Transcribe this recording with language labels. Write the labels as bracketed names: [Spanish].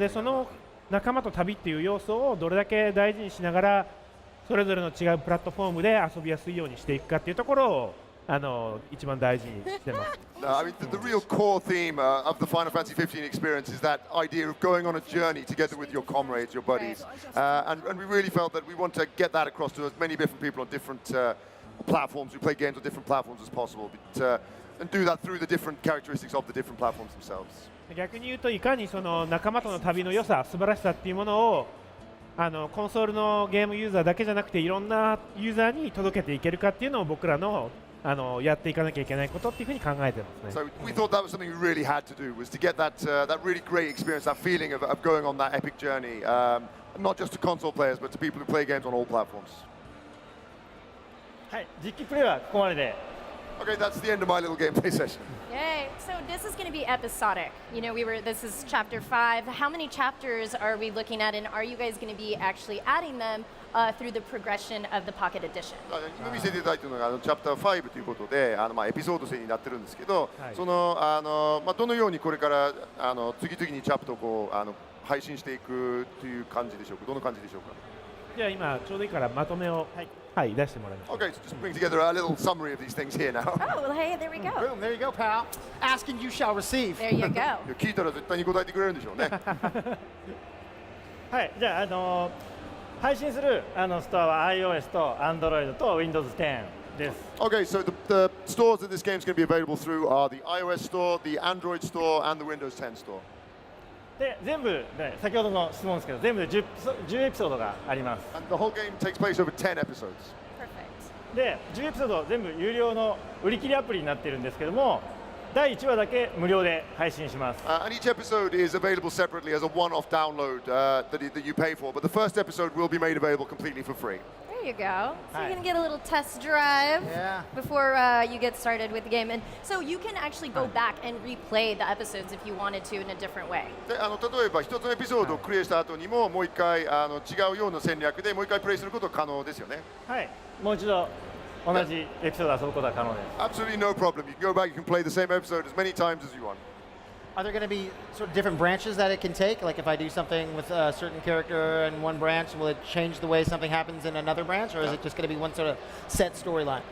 [Japanese] でその仲間と旅っていう要素をどれだけ大事にしながらそれぞれの違うプラットフォームで遊びやすいようにしていくかっていうところを一番大事にしてます。 [English] I mean, the real core theme of the Final Fantasy 15 experience is that idea of going on a journey together with your comrades, your buddies, and we really felt that we want to get that across to as many different people on different platforms who play games on different platforms as possible. And do that through the different characteristics of the different platforms themselves. [Japanese] 逆に言うといかにその仲間との旅の良さ、素晴らしさっていうものをコンソールのゲームユーザーだけじゃなくていろんなユーザーに届けていけるかっていうのを僕らのやっていかなきゃいけないことっていうふうに考えてますね。 [English] So we thought that was something we really had to do, was to get that that really great experience, that feeling of going on that epic journey, not just to console players, but to people who play games on all platforms. [Japanese] はい、実機プレイはここまでで。 [English] Okay, that's the end of my little gameplay session. Yay! So this is going to be episodic. You know, this is chapter 5. How many chapters are we looking at, and are you guys going to be actually adding them through the progression of the Pocket Edition? [Japanese] 今見せていただいているのがチャプター5ということで、エピソード制になってるんですけど、はい、そのどのようにこれから次々にチャプターをこう配信していくという感じでしょうか。どの感じでしょうか。じゃあ今ちょうどいいからまとめをはい出してもらいます。 [English] Okay, so just bring together a little summary of these things here now. Oh, well, hey, there we go. Boom, there you go, pal. Asking you shall receive. There you go. [Japanese] 聞いたら絶対に答えてくれるんでしょうね。はい、じゃあ、配信するストアは iOS と Android と Windows 10です。 [English] Okay, so the stores that this game is going to be available through are the iOS store, the Android store, and the Windows 10 store. [Japanese] で、全部で先ほどの質問ですけど、全部で 10エピソードがあります。 [English] And the whole game takes place over 10 episodes. Perfect. [Japanese] で、10エピソード全部有料の売り切りアプリになっているんですけども、第1話だけ無料で配信します。 [English] And each episode is available separately as a one-off download that you pay for. But the first episode will be made available completely for free. There you go. So Hi. you're going to get a little test drive Yeah. before you get started with the game. And so you can actually go back and replay the episodes if you wanted to in a different way. [Japanese] で例えば一つのエピソードをクリアした後にももう一回違うような戦略でもう一回プレイすることは可能ですよね。はい、もう一度同じエピソードを遊ぶことは可能です。 [English] Absolutely no problem. You can go back, you can play the same episode as many times as you want. Are there going to be sort of different branches that it can take? Like if I do something with a certain character in one branch, will it change the way something happens in another branch, or is it just going to be one sort of set storyline?